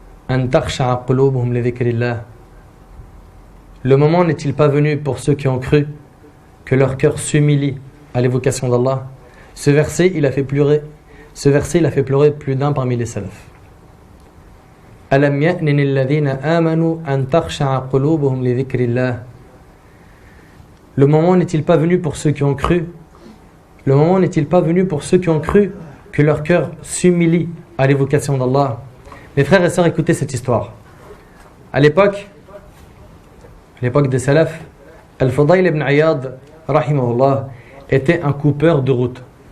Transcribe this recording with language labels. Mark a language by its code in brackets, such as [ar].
[ar] أن تخشع قلوبهم لذكر الله. [fr] Le moment n'est-il pas venu pour ceux qui ont cru que leur cœur s'humilie à l'évocation d'Allah? Ce verset, il a fait pleurer plus d'un parmi les salafs. [ar] ألم يأن الذين آمنوا أن تخشع قلوبهم لذكر الله. [fr] Le moment n'est-il pas venu pour ceux qui ont cru? Le moment n'est-il pas venu pour ceux qui ont cru que leur cœur s'humilie à l'évocation d'Allah? Mes frères et sœurs, écoutez cette histoire. À l'époque des salafs, Al-Fudayl ibn Iyad, rahimahullah, était un coupeur de route.